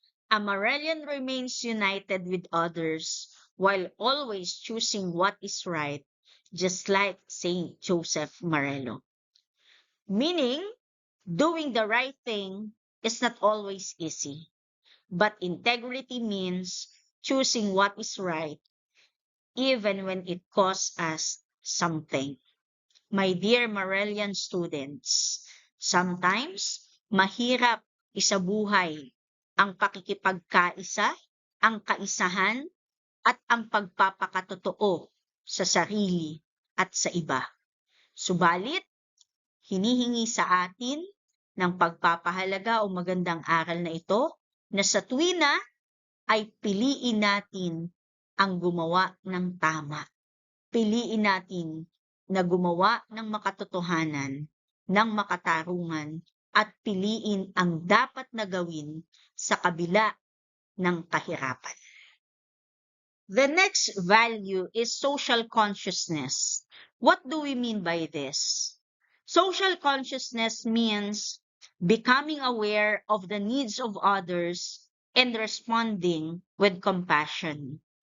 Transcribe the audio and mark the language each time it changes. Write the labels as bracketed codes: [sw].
[en] Amarelian remains united with others while always choosing what is right, just like Saint Joseph Marello. Meaning, doing the right thing is not always easy, but integrity means choosing what is right even when it costs us something. My dear Marelian students, sometimes [tl] mahirap isabuhay ang pakikipagkaisa, ang kaisahan, at ang pagpapakatotoo sa sarili at sa iba. Subalit, hinihingi sa atin ng pagpapahalaga o magandang aral na ito na sa tuwina ay piliin natin ang gumawa ng tama. Piliin natin na gumawa ng makatotohanan, ng makatarungan, at piliin ang dapat na gawin sa kabila ng kahirapan. [en] The next value is social consciousness. What do we mean by this? Social consciousness means becoming aware of the needs of others and responding with compassion.